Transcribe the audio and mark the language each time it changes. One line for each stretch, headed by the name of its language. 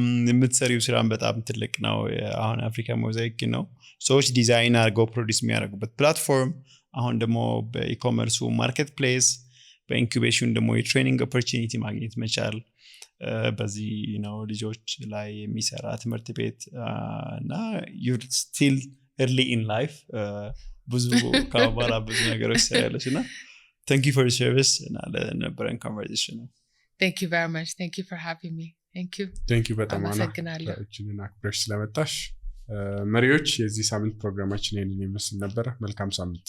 Amharic: የምትሰሪው ስራም በጣም ትልቅ ነው አሁን አፍሪካ ሞዛይክ ነው ሰዎች ዲዛይን አድርገው ፕሮዲዩስ የሚያደርጉበት ፕላትፎርም አሁን ደግሞ በኢኮመርሱ ማርኬት ፕሌስ በኢንኩቤሽን ደግሞ የትሬኒንግ ኦፖርቹኒቲ ማግኘት መቻል በዚህ ነው ልጆች ላይ የሚሰራ ትምህርት ቤት እና
English: you're still early in life
Amharic: ብዙ ካባላ ብዙ ነገሮች ያለሽ እና
English: thank you for your service
Amharic: እና ለነበረን conversation
English: thank you very much thank you for having me thank you
Amharic: በጣም እቺን አክብረሽ ስለመጣሽ መሪዎች የዚህ ሳምንት ፕሮግራማችን ይሄንን ይመስል ነበር መልካም ሳምንት